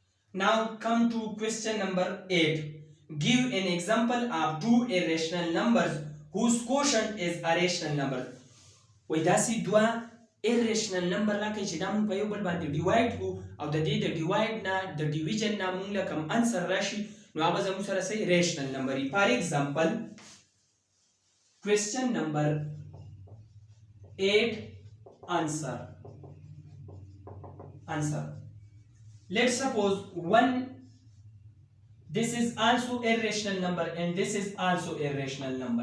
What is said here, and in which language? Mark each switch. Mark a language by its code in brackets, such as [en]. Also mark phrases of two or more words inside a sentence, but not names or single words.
[en] Now come to question number 8. Give an example of two irrational numbers whose quotient is a rational number. [ps] وای داسې دوه [en] irrational number [ps] راکړئ چې دا مونږ په یو بل باندې ډیوایډ کړو او د دې د ډیوایډ نه د ډیویژن نه مونږ له کوم انسر راشي نو هغه زموږ سره صحیح [en] rational number [ps] وي. [en] for example question number 8 answer. Let's suppose this is also irrational number and this is also irrational number.